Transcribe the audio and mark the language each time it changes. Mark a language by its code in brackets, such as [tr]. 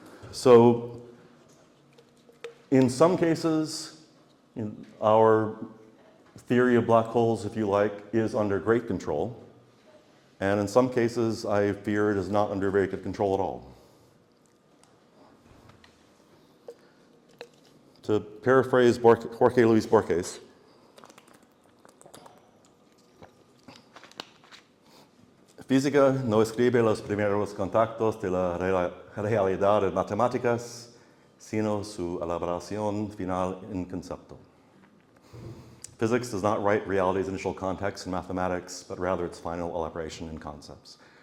[en] So, in some cases, our theory of black holes, if you like, is under great control. And in some cases, I fear it is not under very good control at all. To paraphrase Jorge Luis Borges, [es] física no escribe los primeros contactos de la realidad en matemáticas, sino su elaboración final en concepto. [en] Physics does not write reality's initial context in mathematics, but rather its final elaboration in concepts.